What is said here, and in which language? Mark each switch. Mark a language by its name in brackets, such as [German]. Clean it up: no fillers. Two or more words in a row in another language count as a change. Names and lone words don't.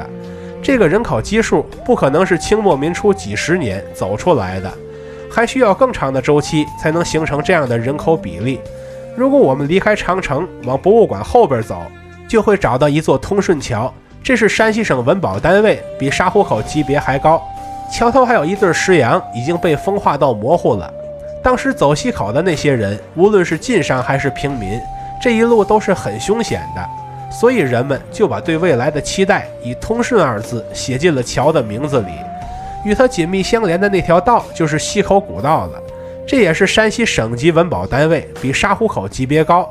[Chinese] 這個人口基數不可能是清末民初幾十年走出來的，還需要更長的周期才能形成這樣的人口比例。如果我們離開長城往博物館後邊走，就會找到一座通順橋，這是山西省文保單位，比沙湖口級別還高。橋頭還有一對石羊，已經被風化到模糊了。當時走西口的那些人，無論是晋商還是平民，這一路都是很凶險的，所以人們就把對未來的期待以通順二字寫進了橋的名字裡。與它緊密相連的那條道就是西口古道了，這也是山西省级文保單位，比沙湖口級別高。